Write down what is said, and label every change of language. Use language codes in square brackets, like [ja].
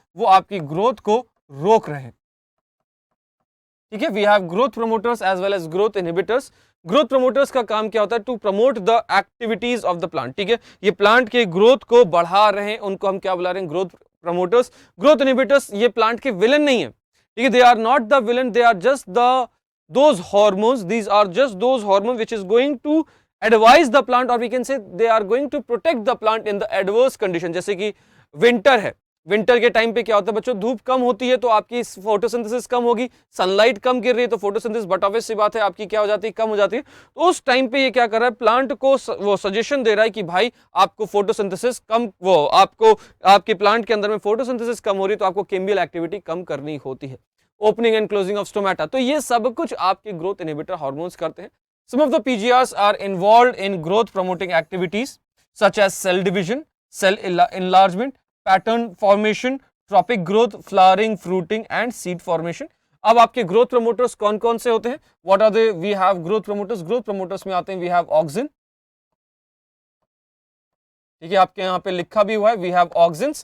[hi] वो आपकी ग्रोथ को रोक रहे हैं। ठीक है, [en] We have growth promoters as well as growth inhibitors. [hi] Growth promoters का काम क्या होता है? [en] To promote the activities of the plant. [hi] ठीक है, ये प्लांट के ग्रोथ को बढ़ा रहे हैं, उनको हम क्या बुला रहे हैं? Growth promoters. ग्रोथ इनहिबिटर्स ये प्लांट के विलन नहीं है। ठीक है, [en] They are not the villain, they are just the those hormones, these are just those hormones which is going to advise the plant, or we can say they are going to protect the plant in the adverse condition। [hi] जैसे कि winter है, winter के time पे क्या होता है बच्चों? धूप कम होती है तो आपकी फोटोसिंथेसिस कम होगी, सनलाइट कम गिर रही है तो फोटोसिंथेसिस, बट ऑब्वियस सी बात है आपकी क्या हो जाती है? कम हो जाती है। तो उस टाइम पे ये क्या कर रहा है? प्लांट को वो सजेशन दे रहा है कि भाई आपको फोटोसिंथेसिस कम, वो आपको आपके प्लांट के अंदर में फोटोसिंथेसिस कम हो रही है तो आपको केमिकल एक्टिविटी कम करनी होती है। [en] opening and closing of stomata, [hi] तो ये सब कुछ आपके ग्रोथ इनहिबिटर हार्मोन्स करते हैं। [en] Some of the PGRs are involved in growth promoting activities such as cell division, cell enlargement, pattern formation, tropic growth, flowering, fruiting and seed formation. [hi] अब आपके growth promoters कौन कौन से होते हैं? [en] What are they? We have growth promoters. Growth promoters में आते हैं we have auxin. [hi] ठीक है, आपके यहाँ पे लिखा भी हुआ है [en] we have auxins.